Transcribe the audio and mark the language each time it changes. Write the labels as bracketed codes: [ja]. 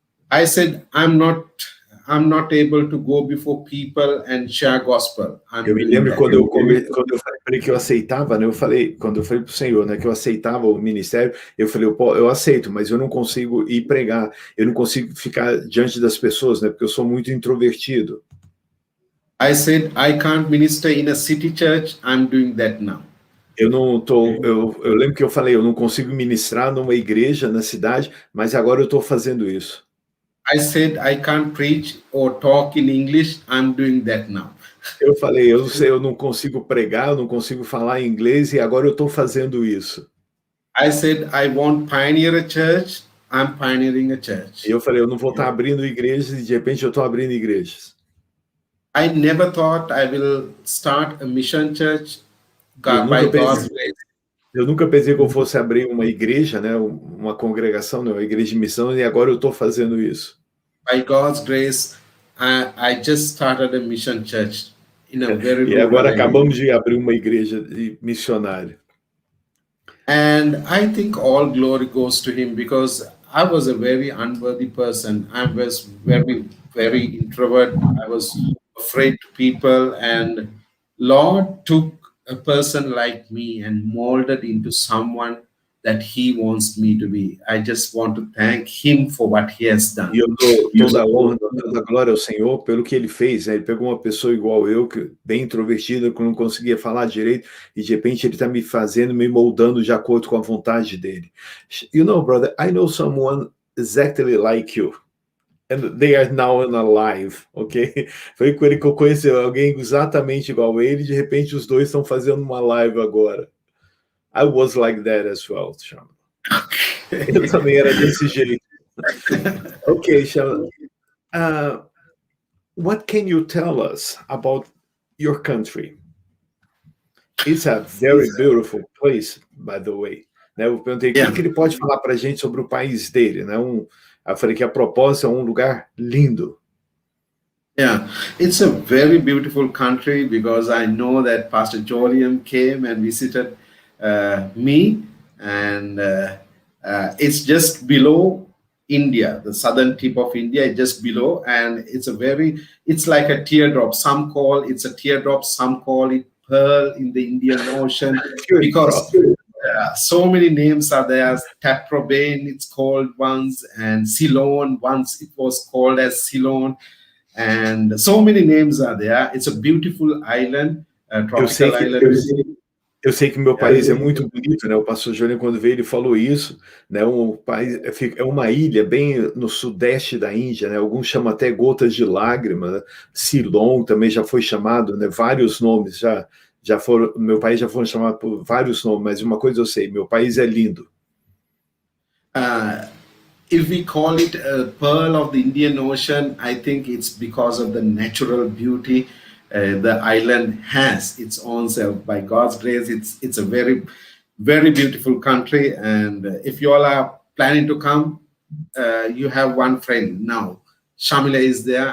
[en] I said, I'm not able to go before people and share gospel. [pt] Eu me lembro quando eu falei para ele que eu aceitava, né? Quando eu falei para o Senhor, né, que eu aceitava o ministério, eu falei, eu aceito, mas eu não consigo ir pregar, eu não consigo ficar diante das pessoas, né? Porque eu sou muito introvertido. [en] I said, I can't minister in a city church. I'm doing that now. [pt] Eu lembro que eu falei, eu não consigo ministrar numa igreja na cidade, mas agora eu estou fazendo isso. [en] I said, I can't preach or talk in English. I'm doing that now. [pt] Eu falei, eu não sei, eu não consigo pregar, eu não consigo falar inglês e agora eu estou fazendo isso. [en] I said, I won't pioneer a church. I'm pioneering a church. [pt] E eu falei, eu não vou estar abrindo igrejas e de repente eu estou abrindo igrejas. [en] I never thought I will start a mission church by God's grace. [pt] Eu nunca pensei que eu fosse abrir uma igreja, né, uma congregação, né, uma igreja de missão, e agora eu estou fazendo isso. [en] By God's grace, I just started a mission church in a very [pt] E agora acabamos de abrir uma igreja missionária. [en] And I think all glory goes to him because I was a very unworthy person. I was very, very introvert. I was afraid to people, and Lord took a person like me and molded into someone that he wants me to be. I just want to thank him for what he has done. [pt] E eu dou toda a honra, toda a glória ao Senhor pelo que ele fez, né? Ele pegou uma pessoa igual eu, que bem introvertida, que não conseguia falar direito, e de repente ele está me moldando de acordo com a vontade dele. [en] You know, brother, I know someone exactly like you. And they are now in a live, ok? [pt] Foi com ele que eu conheci alguém exatamente igual a ele, de repente os dois estão fazendo uma live agora. [en] I was like that as well, Shamila. [pt] Eu também era desse jeito. [en] Okay, Shamila. What can you tell us about your country? It's a very beautiful place, by the way. [pt] Né, eu perguntei o que ele pode falar para a gente sobre o país dele, né? Eu falei que a proposta é um lugar lindo. [en] Yeah, it's a very beautiful country because I know that Pastor Joliam came and visited me, and it's just below India, the southern tip of India, just below, and it's like a teardrop. Some call it's a teardrop, some call it pearl in the Indian Ocean, because so many names are there. Taprobane, it's called once, and Ceylon, once it was called as Ceylon, and so many names are there. It's a beautiful island, tropical island. [pt] Eu sei que meu país é muito bonito, né? O pastor Júnior, quando veio, ele falou isso, né? Um país, é uma ilha bem no sudeste da Índia, né? Alguns chamam até Gotas de Lágrima, né? Ceylon também já foi chamado, né? Vários nomes já foram, meu país já foram chamados por vários nomes, mas uma coisa eu sei, meu país é lindo. [en] If we call it a pearl of the Indian Ocean, I think it's because of the natural beauty the island has its own self. By God's grace, it's a very, very beautiful country. And if you all are planning to come, you have one friend now. Shamila is there.